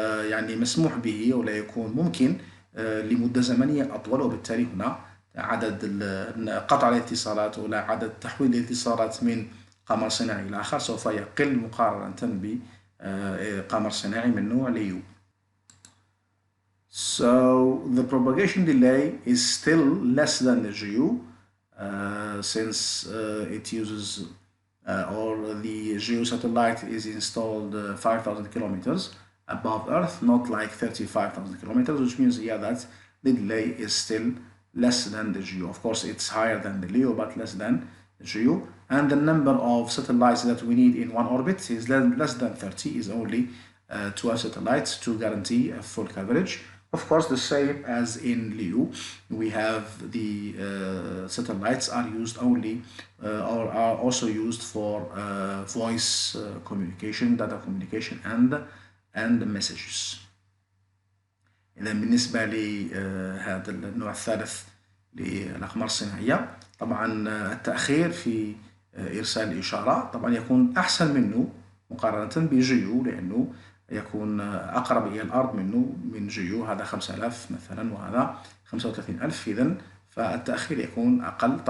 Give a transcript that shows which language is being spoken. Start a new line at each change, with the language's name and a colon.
Arabic: يعني مسموح به، ولا يكون ممكن لمدة زمنية أطول، وبالتالي هنا عدد قطع الاتصالات ولا عدد تحويل الاتصالات من قمر صناعي إلى آخر سوف يقل مقارنة بقمر صناعي من نوع ليو.
English: So the propagation delay is still less than the GEO, since it uses or the GEO satellite is installed 5,000 kilometers above Earth, not like 35,000 kilometers, which means that the delay is still less than the GEO. Of course, it's higher than the LEO, but less than the GEO. And the number of satellites that we need in one orbit is less than 30, is only 12 satellites to guarantee a full coverage. Of course, the same as in LEO, we have the satellites are used only or are also used for voice communication, data communication, and messages.
Arabic: إذا بالنسبة لهذا النوع الثالث للأقمار الصناعية، طبعا التأخير في إرسال الإشارة طبعا يكون أحسن منه مقارنة بجيو، لأنه يكون أقرب إلى الأرض منه من جيو، هذا 5000 مثلا وهذا 35000، إذن فالتأخير يكون أقل.